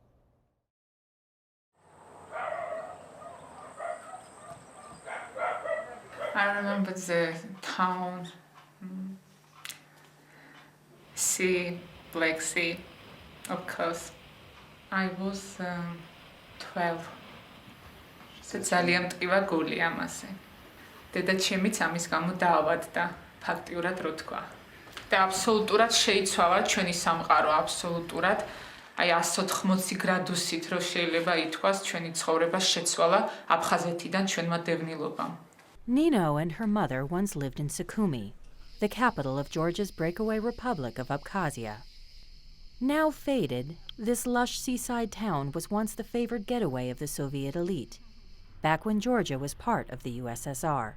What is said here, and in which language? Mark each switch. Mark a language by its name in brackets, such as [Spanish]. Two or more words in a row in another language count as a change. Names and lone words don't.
[English] I remember the town, sea, Black Sea, of course. I was 12. [Georgian] ძალიან მტკივა გული ამაზე. დედა ჩემიც ამის გამო დაავადდა, ფაქტიურად რო თქვა. და აბსოლუტურად შეიცვალა ჩვენი სამყარო, აბსოლუტურად. აი 180 გრადუსით რო შეიძლება ითქვას, ჩვენი ცხოვრება შეცვალა აფხაზეთიდან ჩვენმა დევნილობამ. [English] Nino and her mother once lived in Sukhumi, the capital of Georgia's breakaway republic of Abkhazia. Now faded, this lush seaside town was once the favored getaway of the Soviet elite, back when Georgia was part of the USSR.